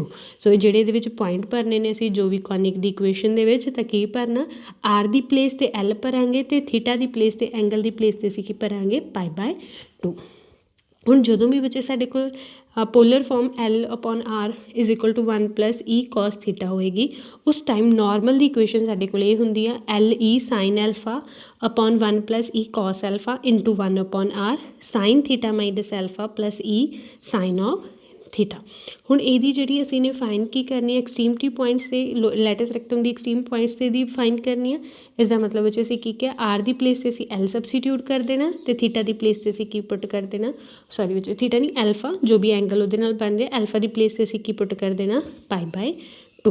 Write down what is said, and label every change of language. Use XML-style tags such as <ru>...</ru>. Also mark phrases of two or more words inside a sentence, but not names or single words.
<pa>ਸੋ ਜਿਹੜੇ ਇਹਦੇ ਵਿੱਚ ਪੁਆਇੰਟ ਭਰਨੇ ਨੇ ਅਸੀਂ ਜੋ ਵੀ ਕੋਨਿਕ ਦੀ ਇਕੁਏਸ਼ਨ ਦੇ ਵਿੱਚ, ਤਾਂ ਕੀ ਭਰਨਾ ਆਰ ਦੀ ਪਲੇਸ 'ਤੇ L ਭਰਾਂਗੇ ਅਤੇ ਥੀਟਾ ਦੀ ਪਲੇਸ 'ਤੇ ਐਂਗਲ ਦੀ ਪਲੇਸ 'ਤੇ ਅਸੀਂ ਕੀ ਭਰਾਂਗੇ π/2। ਹੁਣ ਜਦੋਂ ਵੀ ਬੱਚੇ ਸਾਡੇ ਕੋਲ</pa> <en>polar form</en> <pa>L/R</pa> <en>is equal to</en> <pa>1 + E cos ਥੀਟਾ ਹੋਏਗੀ, ਉਸ ਟਾਈਮ ਨੋਰਮਲ ਦੀ ਇਕੁਏਸ਼ਨ ਸਾਡੇ ਕੋਲ ਇਹ ਹੁੰਦੀ ਆ</pa> <en>LE sin alpha upon 1 + E cos alpha into 1/R sin theta minus alpha plus E sin of theta.</en> <pa>ਹੁਣ ਇਹਦੀ ਜਿਹੜੀ ਅਸੀਂ ਨੇ ਫਾਈਂਡ ਕੀ ਕਰਨੀ ਹੈ,</pa> <en>extremity points</en> <pa>'ਤੇ</pa> <en>latus rectum</en> <pa>ਦੀ</pa> <en>extreme points</en> <pa>'ਤੇ ਦੀ ਫਾਈਂਡ ਕਰਨੀ ਆ। ਇਸ ਦਾ ਮਤਲਬ ਵਿੱਚ ਅਸੀਂ ਕੀ ਕਿਹਾ, ਆਰ ਦੀ ਪਲੇਸ 'ਤੇ ਅਸੀਂ L ਸਬਸਟੀਟਿਊਟ ਕਰ ਦੇਣਾ ਅਤੇ ਥੀਟਾ ਦੀ ਪਲੇਸ 'ਤੇ ਅਸੀਂ ਕੀ ਪੁੱਟ ਕਰ ਦੇਣਾ, ਸੌਰੀ ਵਿੱਚ ਥੀਟਾ ਨਹੀਂ ਐਲਫਾ, ਜੋ ਵੀ ਐਂਗਲ ਉਹਦੇ ਨਾਲ ਬਣ ਰਿਹਾ ਐਲਫਾ ਦੀ ਪਲੇਸ 'ਤੇ ਅਸੀਂ ਕੀ ਪੁੱਟ ਕਰ ਦੇਣਾ π/2।</pa>